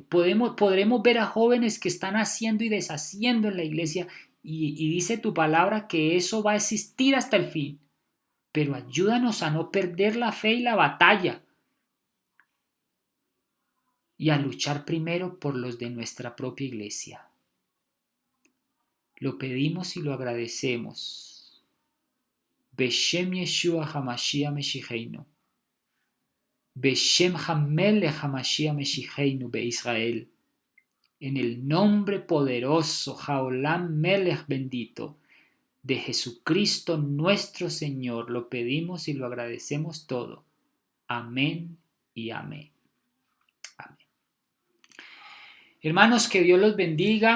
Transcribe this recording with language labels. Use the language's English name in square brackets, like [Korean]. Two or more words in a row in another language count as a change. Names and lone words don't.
[Spanish] Podremos ver a jóvenes que están haciendo y deshaciendo en la iglesia y dice tu palabra que eso va a existir hasta el fin. Pero ayúdanos a no perder la fe y la batalla y a luchar primero por los de nuestra propia iglesia. Lo pedimos y lo agradecemos. [Hebrew] בשם ישוע המשיח משיחנו. בשם המלך המשיח משיחנו בישראל. [Spanish] En el nombre poderoso, [Hebrew] העולם מלך [Spanish] bendito, de Jesucristo nuestro Señor, lo pedimos y lo agradecemos todo. Amén y amén. Amén. Hermanos, que Dios los bendiga.